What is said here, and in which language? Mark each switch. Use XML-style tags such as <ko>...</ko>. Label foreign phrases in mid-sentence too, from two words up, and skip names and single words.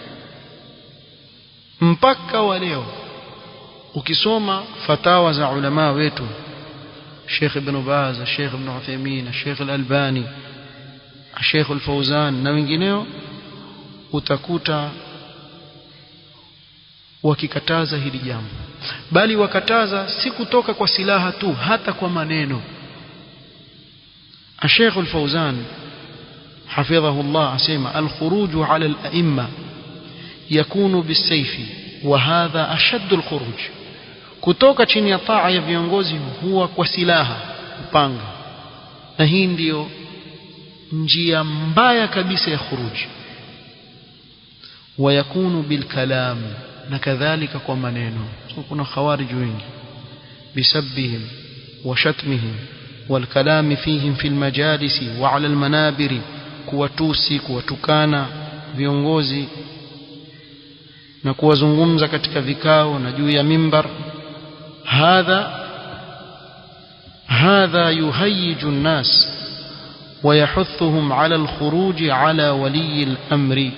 <sw>Mpaka wa leo ukisoma fatawa za ulama wetu, Sheikh Ibn Baz, Sheikh Ibn Uthaymeen, Sheikh Al-Albani, Sheikh Al-Fawzan na wengineo, utakuta wakikataza hili jambo, bali wakataza si kutoka kwa silaha tu, hata kwa maneno.</sw> <ar>Sheikh Al-Fawzan حفظه الله أسمى الخروج على الأئمة يكون بالسيف وهذا أشد الخروج.</ar> <sw>kutoka chini ya taa ya viongozi huwa kwa silaha, upanga, na hii ndio njia mbaya kabisa ya khuruji.</sw> <ar>ويكون بالكلام,</ar> <sw>na kadhalika kwa maneno. Kuna khawarij wengi</sw> <ar>بسبهم وشتمهم والكلام فيهم في المجالس وعلى المنابر,</ar> <sw>kuwatusi, kuwatukana viongozi na kuwazungumza katika vikao na juu ya mimbar.</sw> <ar>هذا يهيج الناس ويحثهم على الخروج على ولي الأمر.</ar>